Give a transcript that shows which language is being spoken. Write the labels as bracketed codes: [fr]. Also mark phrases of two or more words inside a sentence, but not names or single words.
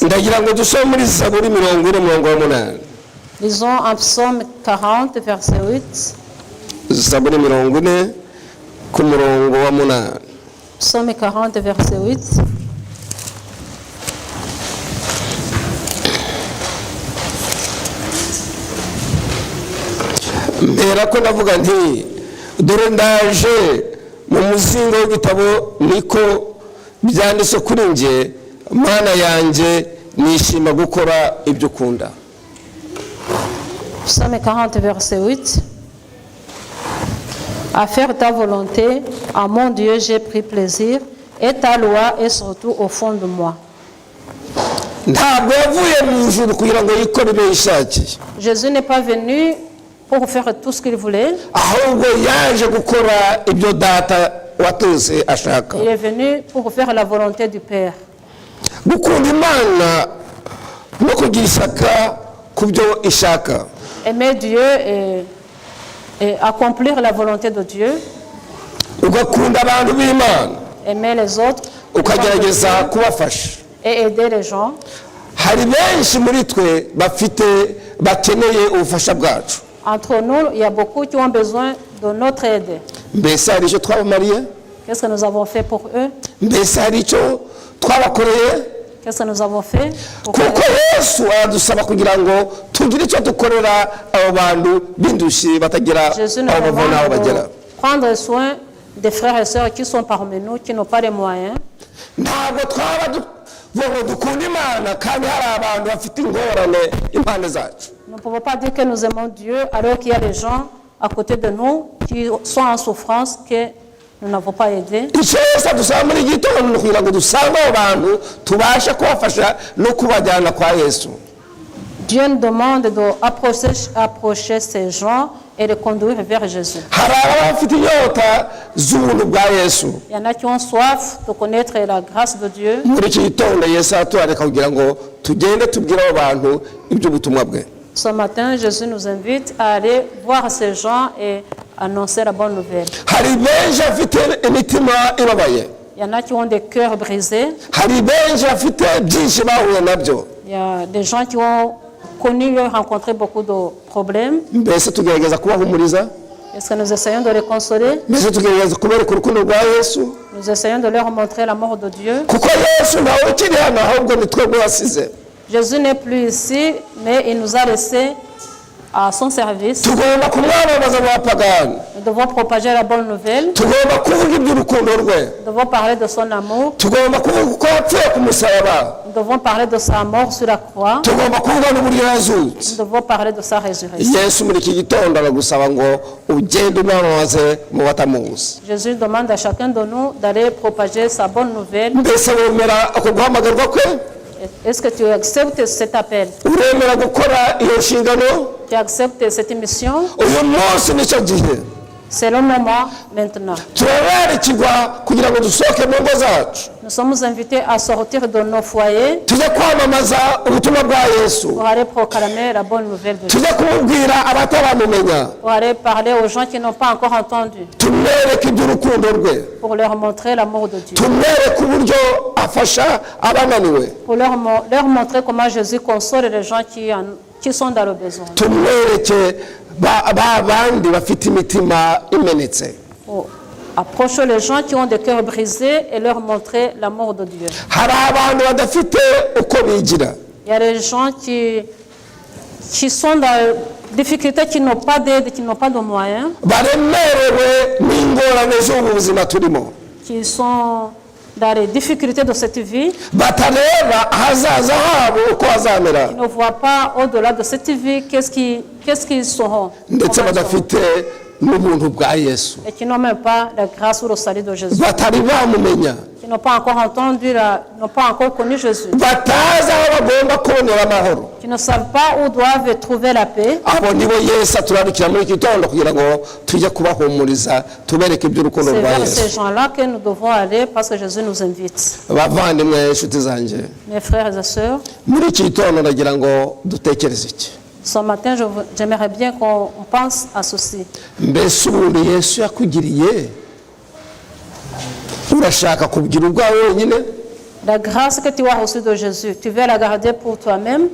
[rw] Ndagira ngo dusome muri Zaburi 40:8. [fr] Lisons en Psaume 40, verset 8. [rw] Zaburi 40 ku murongo wa 8. [fr] Psaume 40, verset 8. [rw] Mbera ko ndavuga nti dore ndaje mu muzingo w'igitabo niko byanditse kuri nje, Mana yanjye nishima gukora ibyo ukunda. [fr] Psaume 40, verset 8. À faire ta volonté, à mon Dieu, j'ai pris plaisir, et ta loi est surtout au fond de moi. [rw] Ntabwo yavuye mu ijuru kugira ngo yikore ibyo yishakiye. [fr] Jésus n'est pas venu pour faire tout ce qu'il voulait. [rw] Ahubwo yaje gukora ibyo data wateze ashaka. [fr] Il est venu pour faire la volonté du Père. [rw] Gukunda Imana no kugira ishyaka ku byo ishaka. [fr] Aimer Dieu et accomplir la volonté de Dieu. [rw] Ugakunda abantu b'Imana. [fr] Aimer les autres. [rw] Ukagerageza kubafasha. [fr] Et aider les gens. [rw] Hari benshi muri twe bakeneye ubufasha bwacu. [fr] Entre nous, il y a beaucoup qui ont besoin de notre aide. [rw] Mbese hari icyo twabamariye? [fr] Qu'est-ce que nous avons fait pour eux? [rw] Mbese hari icyo twabakoreye? [fr] Qu'est-ce que nous avons fait? [rw] Kuko Yesu adusaba kugira ngo tugire icyo dukorera abo bantu b'indushyi batagira aho bavana aho bagera. [fr] Prendre soin des frères et sœurs qui sont parmi nous, qui n'ont pas les moyens. [rw] ntabwo twaba dukunda Imana kandi hari abantu bafite ingorane impande zacu. [fr] Nous ne pouvons pas dire que nous aimons Dieu alors qu'il y a des gens à côté de nous qui sont en souffrance que nous n'avons pas aidé. [rw] icyo yose dusaba muri gitondo kugira ngo dusange abo bantu tubashe kubafasha no kubajyana kwa Yesu. [fr] Dieu nous demande d'approcher ces gens et de conduire vers Jésus. [rw] hari abafite inyota z'ubuntu bwa Yesu. [fr] Il y en a qui ont soif de connaître la grâce de Dieu. [rw] muri iki gitondo Yesu atuareka kugira ngo tugende tubwire abo bantu iby'ubutumwa bwe. [fr] Ce matin, Jésus nous invite à aller voir ces gens et annoncer la bonne nouvelle. [rw] hari benshi bafite imitima ibabaye. [fr] Il y en a qui ont des cœurs brisés. [rw] hari benshi bafite byinshi bahuye nabyo. [fr] Il y a des gens qui ont connu, rencontré beaucoup de problèmes. [rw] mbese tugerageza kubahumuriza. [fr] Est-ce que nous essayons de les consoler? [rw] mbese tugerageza kubereka urukundo rwa Yesu. [fr] Nous essayons de leur montrer l'amour de Dieu. [rw] kuko Yesu ntawe ukiri hano ahubwo ni twebwe wasize. [fr] Jésus n'est plus ici, mais il nous a laissés à son service. [rw] tugomba kumwamamaza mu bapagani. [fr] Nous devons propager la bonne nouvelle. [rw] tugomba kuvuga iby'urukundo rwe. [fr] Nous devons parler de son amour. [rw] tugomba kuvuga uko yapfuye ku musaraba. [fr] Nous devons parler de sa mort sur la croix. [rw] tugomba kuvuga n'uburyo yazutse. [fr] Nous devons parler de sa résurrection. [rw] Yesu muri iki gitondo aragusaba ngo ugende umwamamaze mu batamuzi. [fr] Jésus demande à chacun de nous d'aller propager sa bonne nouvelle. [rw] mbese wemera ako guhamagarwa kwe? [fr] Est-ce que tu acceptes cet appel? [rw] uremera gukora iyo nshingano? [fr] Tu acceptes cette mission? [rw] uyu munsi nicyo gihe. [fr] C'est le moment maintenant. [rw] turararikirwa kugira ngo dusohoke mu ngo zacu. [fr] Nous sommes invités à sortir de nos foyers [rw] tujye kwamamaza ubutumwa bwa Yesu. [fr] pour aller proclamer la bonne nouvelle de Dieu. [rw] tujye kumubwira abataramumenya. [fr] Pour aller parler aux gens qui n'ont pas encore entendu. [rw] tumwereke iby'urukundo rwe. [fr] Pour leur montrer l'amour de Dieu. [rw] tumwereke uburyo afasha abananiwe. [fr] Pour leur montrer comment Jésus console les gens qui sont dans le besoin. [rw] tumwereke bandi bafite imitima imenetse. [fr] Approcher les gens qui ont des cœurs brisés et leur montrer l'amour de Dieu. [rw] hari abantu badafite uko bigira. [fr] Il y a des gens qui sont dans des difficultés, qui n'ont pas d'aide, qui n'ont pas de moyens. [rw] baremerewe n'ingorane z'ubu buzima turimo. [fr] Qui sont dans les difficultés de cette vie. [rw] batareba ahazaza habo uko hazamera. [fr] Ils ne voient pas au-delà de cette vie qu'est-ce qu'ils seront. [rw] ndetse badafite n'ubuntu bwa Yesu. [fr] Et qui n'ont même pas la grâce ou le salut de Jésus. [rw] batari bamumenya. [fr] Qui n'ont pas encore entendu, n'ont pas encore connu Jésus. [rw] batazi aho bagomba kubonera amahoro. [fr] Qui ne savent pas où doivent trouver la paix. [rw] abo nibo Yesu aturarikira muri iki gitondo kugira ngo tujye kubahumuriza tubereke iby'urukundo [fr] C'est [rw] rwa [fr] vers [rw] Yesu. [fr] ces gens-là que nous devons aller parce que Jésus nous invite. [rw] bavandimwe inshuti zanjye, [fr] Mes frères et sœurs, [rw] muri iki gitondo ndagira ngo dutekereze iki. [fr] ce matin, j'aimerais bien qu'on pense à ceci. [rw] mbese ubundi Yesu yakugiriye urashaka kugira ubwawe wenyine? [fr] La grâce que tu as reçue de Jésus, tu veux la garder pour toi-même.